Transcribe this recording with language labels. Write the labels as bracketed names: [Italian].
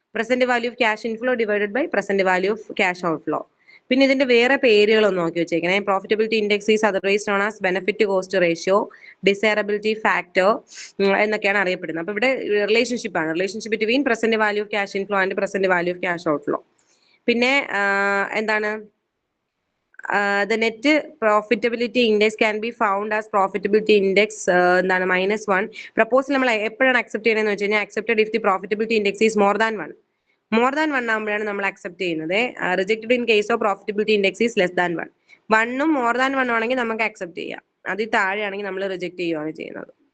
[English] Present value of cash inflow divided by present value of cash outflow. [Malayalam] പിന്നെ ഇതിന്റെ വേറെ പേരുകളൊന്നും നോക്കി വെച്ചേക്കണേ. [English] profitability index is otherwise known as benefit cost ratio, desirability factor [Malayalam] എന്നൊക്കെയാണ് അറിയപ്പെടുന്നത്. അപ്പൊ ഇവിടെ റിലേഷൻഷിപ്പ് ആണ്, [English] Relationship between present value of cash inflow and present value of cash outflow. [Malayalam] പിന്നെ എന്താണ്, [English] the net profitability index can be found as profitability index [Malayalam] എന്താണ് [English] -1. [Malayalam] Proposal നമ്മൾ എപ്പോഴാണ് അക്സെപ്റ്റ് ചെയ്യുന്നത് വെച്ച് കഴിഞ്ഞാൽ [English] Accepted if the profitability index is more than 1. More than 1 [Malayalam] ആകുമ്പോഴാണ് നമ്മൾ അക്സെപ്റ്റ് ചെയ്യുന്നത്. [English] Rejected in case of profitability index is less than 1. [Malayalam] 1ഉം more than 1 ആണെങ്കിൽ നമുക്ക് അക്സെപ്റ്റ് ചെയ്യാം. അതിൽ താഴെയാണെങ്കിൽ നമ്മൾ റിജക്ട് ചെയ്യുകയാണ് ചെയ്യുന്നത്.